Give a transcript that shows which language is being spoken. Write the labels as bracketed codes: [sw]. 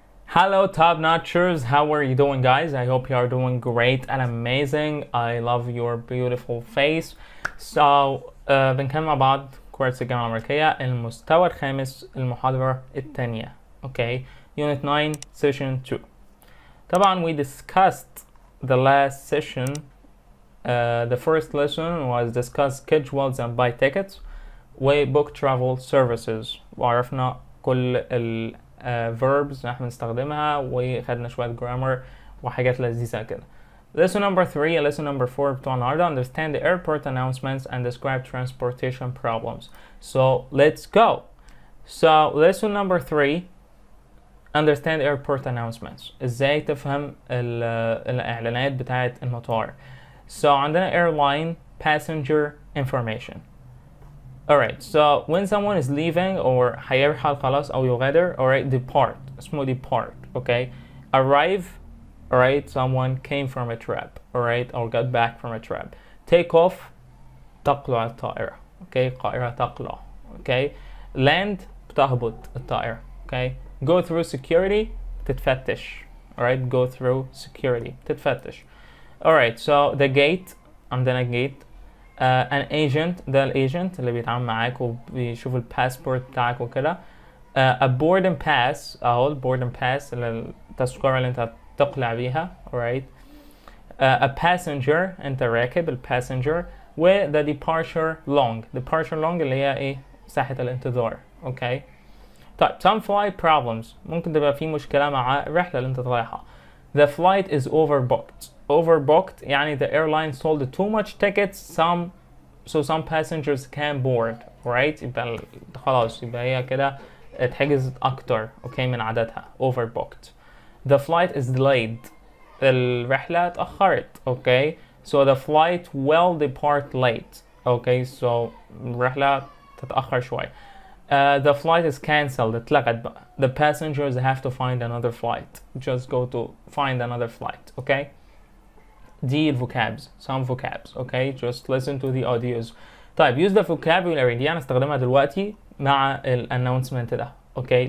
[en] Hello top notchers, how are you doing guys? I hope you are doing great and amazing. I love your beautiful face. [ar] So بنكمل مع بعض كورس الجامعة الأمريكية المستوى الخامس المحاضرة الثانية. [en] Okay, Unit 9 Session 2. [ar] طبعا [en] we discussed the last session. The first lesson was discuss schedules and buy tickets و book travel services. [ar] وعرفنا كل ال verbs اللي احنا بنستخدمها وخدنا شوية grammar وحاجات لذيذة كده. [en] Lesson number 3 lesson number 4 [ar] بتوع النهاردة [en] understand the airport announcements and describe transportation problems. So let's go. So lesson number 3 understand airport announcements. [ar] ازاي تفهم الإعلانات بتاعة المطار. [en] So عندنا airline passenger information. Alright, so when someone is leaving or [ar] هيرحل خلاص أو يغادر, [en] alright, depart, [ar] اسمه [en] depart, okay? Arrive, alright, someone came from a trip, alright, or got back from a trip. Take off, [ar] تقلع الطائرة, [en] okay? [ar] الطائرة تقلع, okay? [en] Land, [ar] بتهبط الطائرة, [en] okay? Go through security, [ar] تتفتش, [en] alright? Go through security, [ar] تتفتش. [en] Alright, so the gate, [ar] عندنا [en] gate. an agent, [ar] ده الايجنت اللي بيتعامل معاك وبيشوف الباسبورت بتاعك وكده. [en] A boarding pass [ar] اهو [en] boarding pass [ar] التذكرة اللي انت تقلع بيها, [en] alright. A passenger [ar] انت راكب الباسنجر و [en] the departure long [ar] اللي هي ايه ساحة الانتظار, okay. طيب [en] some flight problems [ar] ممكن تبقى في مشكلة مع الرحلة اللي انت رايحها. [en] The flight is overbooked [ar] يعني [en] the airline sold too much tickets so some passengers can't board, right? [ar] يبقى خلاص يبقى هي كده اتحجزت أكتر, okay, من عددها. [en] Overbooked. The flight is delayed. [ar] الرحلة اتأخرت, okay? [en] So the flight will depart late, okay? [ar] So الرحلة تتأخر شوي. [en] The flight is cancelled. [ar] اتلغت بقى. [en] The passengers have to find another flight. Just go to find another flight, okay? [ar] دي [en] vocabs, some vocabs, okay? Just listen to the audios. [ar] طيب [en] use the vocabulary [ar] دي أنا استخدمها دلوقتي مع announcement ده, okay?